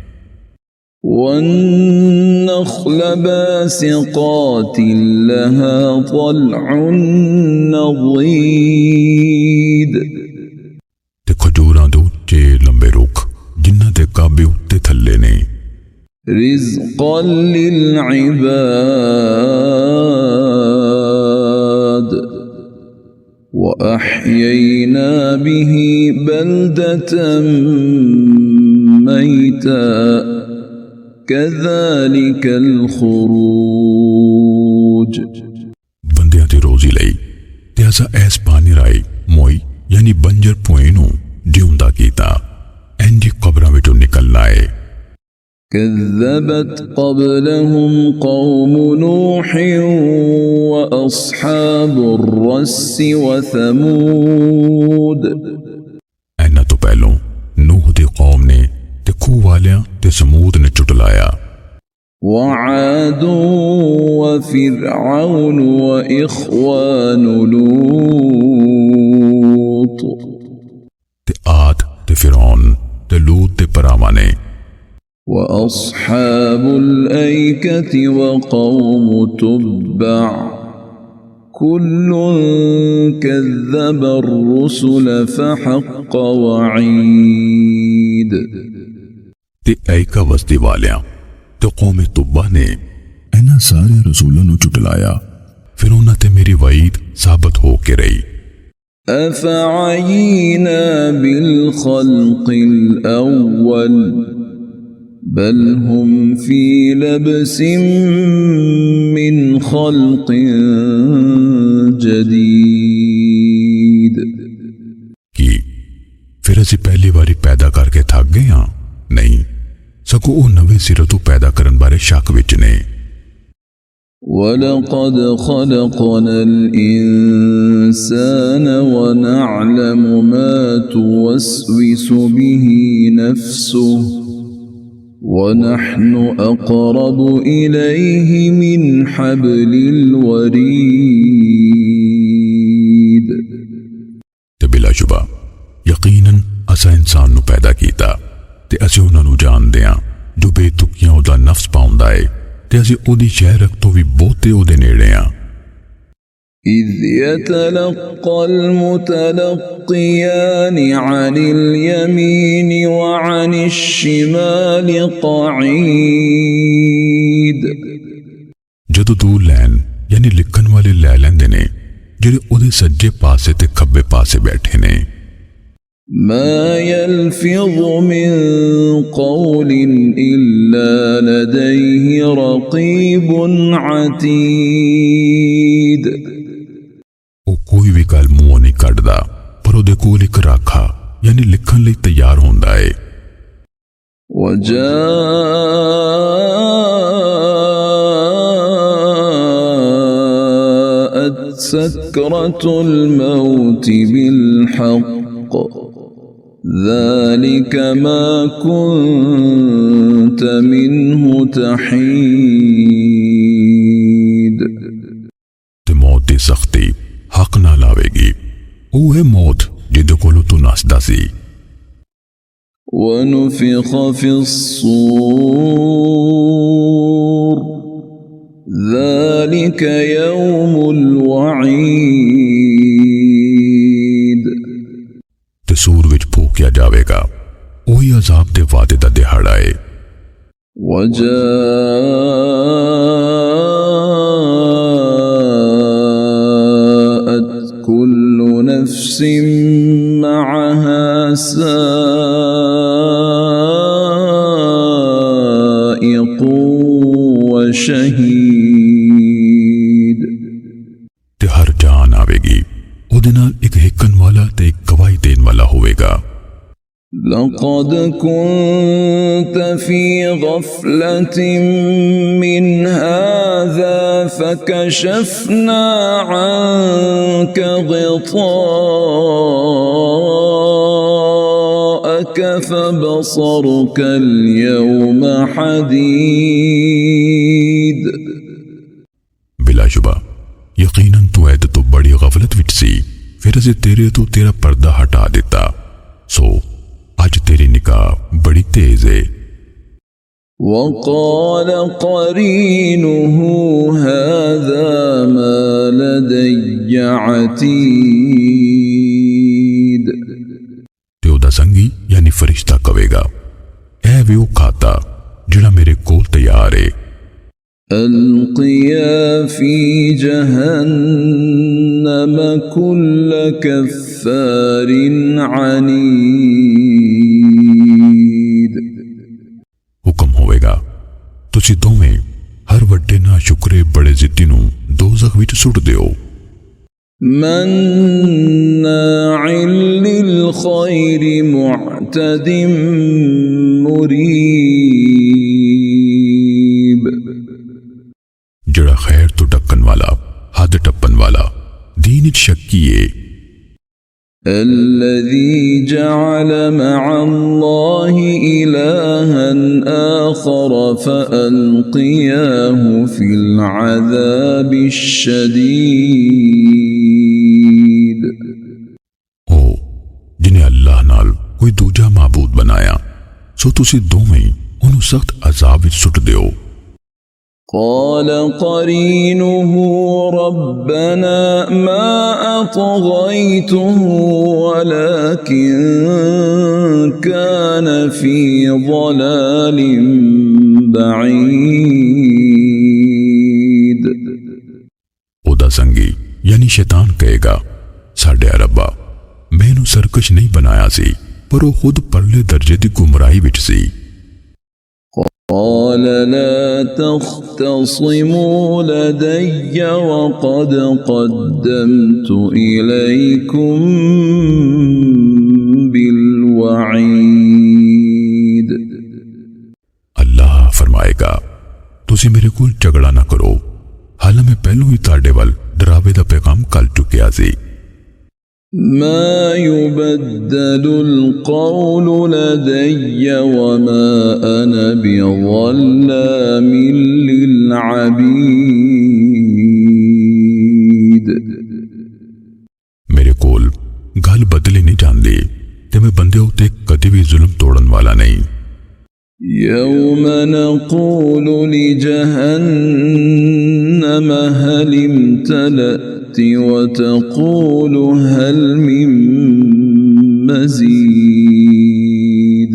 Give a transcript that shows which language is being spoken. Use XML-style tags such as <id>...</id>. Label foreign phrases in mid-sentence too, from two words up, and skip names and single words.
<ar>والنخل باسقات لها طلع نضيد.</ar> <pa>ਤੇ ਖਜੂਰਾਂ ਦੇ ਉੱਚੇ ਲੰਬੇ ਰੁੱਖ ਜਿਨ੍ਹਾਂ ਦੇ ਕਾਬੇ ਉੱਤੇ ਥੱਲੇ ਨੇ।</pa> <ar>رزقا للعباد وأحيينا به بلدة ميتا كذلك الخروج.</ar> <pa>ਬੰਦਿਆਂ ਦੀ ਰੋਜੀ ਲਈ ਤੇ ਅਸਾਂ ਐਸ ਪਾਣੀ ਰਾਈ ਮੋਈ ਯਾਨੀ ਬੰਜਰ ਭੂਈ ਨੂੰ ਜਿਉਂਦਾ ਕੀਤਾ, ਇੰਜ ਕਬਰਾਂ ਵਿਚੋਂ ਨਿਕਲਣਾ ਹੈ।</pa> <ar>كذبت قبلهم قوم نوح وأصحاب الرس وثمود।</ar> <pa>ਐਨਾ ਤੋ ਪਹਿਲੋਂ ਨੂਹ ਦੀ ਕੌਮ ਨੇ ਤੇ ਖੂਹ ਵਾਲਿਆਂ ਤੇ ਸਮੂਦ ਨੇ ਚੁਟਲਾਇਆ।</pa> <ar>وعاد وفرعون وإخوان لوط</ar> <pa>تے آد تے فرعون تے لوط تے پراواں نے</pa> <ar>وأصحاب الأيكة وقوم تبع كل كذب الرسل فحق وعيد</ar> <pa>تے ایکا وسطی والیاں تے قوم تبع نے انہاں سارے رسولاں نو جھٹلایا پھر انہاں تے میری وعید ثابت ہو کے رہی</pa> <ar>أفعينا بالخلق الأول بل هم في لبس من خلق جديد</ar> <pa>کی پھر اسی پہلی باری پیدا کر کے تھک گئے ہاں نہیں سگوں وہ نویں سرے تو پیدا کرن بارے شک وچ نے</pa> <ar>وَلَقَدْ خَلَقْنَا الْإِنسَانَ وَنَعْلَمُ مَا تُوَسْوِسُ بِهِ نَفْسُهُ وَنَحْنُ أَقْرَبُ إِلَيْهِ مِنْ حَبْلِ الْوَرِيدِ</ar> <pa>تے بلا شبہ یقیناً اسا انسان نو پیدا کیتا تے اسی انہاں نو جان دیاں جو بے تکیاں دا نفس پاؤندا اے تے اسی اودی شہرک تو بھی بہتے اودے نیڑے ہاں</pa> <ar>إِذْ يَتَلَقَّى الْمُتَلَقِّيَانِ عَنِ الْيَمِينِ وَعَنِ الشِّمَالِ قَعِيدٌ</ar> <pa>جدو دو لین یعنی لکھن والے لے لیندے نے جڑے اودے سجے پاسے تے کھبے پاسے بیٹھے نے</pa> <ar>ما يلفظ من قول إلا لديه رقيب عتيد</ar> <pa>او کوئی بھی گل منہ نہیں کڈدا پر اودے کول ایک راکھا یعنی لکھن لئی تیار ہوندا اے</pa> <ar>وجاءت سكرة الموت بالحق ذلك ما كنت منه تحيد</ar> <pa>تے موت دی سختی حق نہ لاوے گی اوہ موت جدے کولو تو نسدا سی</pa> <ar>ونفخ في الصور ذلك يوم الوعيد</ar> <pa>تے سور وچ پھونکیا جاوے گا اوہی عذاب دے وعدے دا دہاڑا اے</pa> <ar>وجاءت كل نفس معها سائق وشهيد</ar> <pa>تے ہر جان آوے گی اودے نال ایک ہکن والا تے ایک گواہی دین والا ہوئے گا</pa> <ar>لقد كنت في غفلة من هذا فكشفنا عنك غطاءك فبصرك اليوم حديد</ar> <pa>بلا شبہ یقیناً تو عید تو بڑی غفلت وچ سی پھر اسے تیرے تو تیرا پردہ ہٹا دیتا سو آج تیری نگاہ بڑی تیز ہے</pa> <ar>وقال قرينه هذا ما لدي عتيد</ar> <pa>تے او دا سنگی یعنی فرشتہ کہے گا اے ویو کھاتا جڑا میرے کول تیار ہے</pa> <ar>ألقيا في جهنم كل كفار عنيد</ar> <pa>حکم ہوئے گا تسی دوویں ہر وڈے نا شکرے بڑے ضدی نو دوزخ وچ سٹ دیو</pa> <ar>مناع للخير معتد مريب</ar> <pa>جڑا خیر تو ڈکن والا حد ٹپن والا دین وچ شکی ہے</pa> <ar>الذي جعل مع الله إلها آخر فألقياه في العذاب الشديد</ar> <pa>ਓ ਜਿਨ੍ਹੇਂ ਅੱਲਾਹ ਨਾਲ ਕੋਈ ਦੂਜਾ ਮਾਬੂਦ ਬਣਾਇਆ ਸੋ ਤੁਸੀ ਦੋਵੇਂ ਉਨ੍ਹੇਂ ਸਖ਼ਤ ਅਜਾਬ ਵਿਚ ਸੁੱਟ ਦਿਓ।</pa> <ar>قال قرينه ربنا ما أطغيته ولكن كان في ضلال بعيد</ar> <pa>ਓਦਾ ਸੰਗੀ ਯਾਨੀ ਸ਼ੈਤਾਨ ਕਹੇਗਾ ਸਾਡੇ ਰੱਬਾ ਮੈਨੂ ਸਰਕਸ਼ ਨਹੀਂ ਬਣਾਇਆ ਸੀ ਪਰ ਵੋ ਖ਼ੁਦ ਪਰਲੇ ਦਰਜੇ ਦੀ ਗੁਮਰਾਹੀ ਵਿਚ ਸੀ।</pa> <ar>قال لا تختصموا لدي وقد قدمت إليكم بالوعيد</ar> <pa>ਅੱਲਾਹ ਫ਼ਰਮਾਏਗਾ ਤੁਸੀ ਮੇਰੇ ਕੋਲ ਝਗੜਾ ਨਾ ਕਰੋ ਹਾਲ ਮੈਂ ਪਹਿਲੂ ਹੀ ਤਾੜੇ ਵਲ ਡਰਾਵੇ ਦਾ ਪੈਗ਼ਾਮ ਕਲ ਚੁਕਿਆ ਸੀ।</pa> <ar>ما يبدل القول لدي وما أنا بظلام للعبيد</ar> <pa>ਮੇਰੇ ਕੋਲ ਗੱਲ ਬਦਲੀ ਨਹੀਂ ਜਾਂਦੀ ਤੇ ਮੈਂ ਬੰਦੇ ਉੱਤੇ ਕਦੀ ਭੀ ਜ਼ੁਲਮ ਤੋੜਨ ਵਾਲਾ ਨਹੀਂ।</pa> <ar>يوم نقول لجهنم هل امتلأت وتقول هل من مزيد</ar>